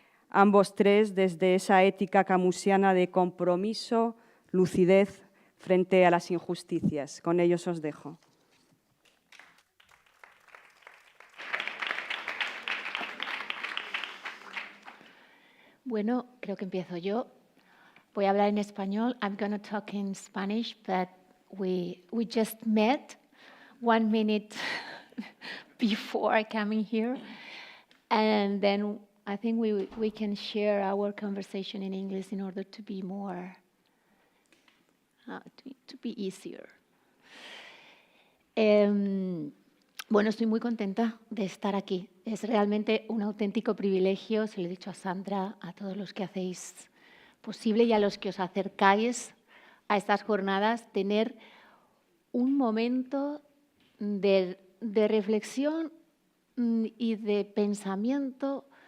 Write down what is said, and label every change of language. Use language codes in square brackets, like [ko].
[es] Ambos tres desde esa ética camusiana de compromiso, lucidez frente a las injusticias. Con ellos os dejo. Bueno, creo que empiezo yo. Voy a hablar en español. [en] I'm going to talk in Spanish, but we just met 1 minute before coming here. And then I think we can share our conversation in English in order to be more, to be easier. [es] Bueno, estoy muy contenta de estar aquí. Es realmente un auténtico privilegio, se lo he dicho a Sandra, a todos los que hacéis posible y a los que os acercáis a estas jornadas, tener un momento de reflexión y de pensamiento